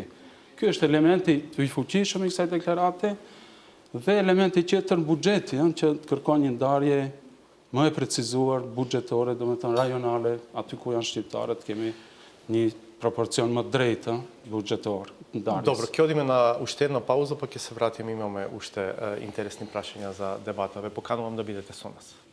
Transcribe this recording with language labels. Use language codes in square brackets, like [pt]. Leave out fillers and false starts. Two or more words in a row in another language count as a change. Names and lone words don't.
[sq] Ky është elementi i fuqishëm i kësaj deklarate dhe elementi tjetër buxheti, që kërkon një ndarje më e precizuar buxhetore, domethënë rajonale, aty ku janë shqiptarët, kemi një proporcion më drejtë buxhetor. [mk] Добро, ќе одиме на уште една пауза, па ќе се вратиме, имаме уште интересни прашања за дебата. Ве поканувам да бидете со нас.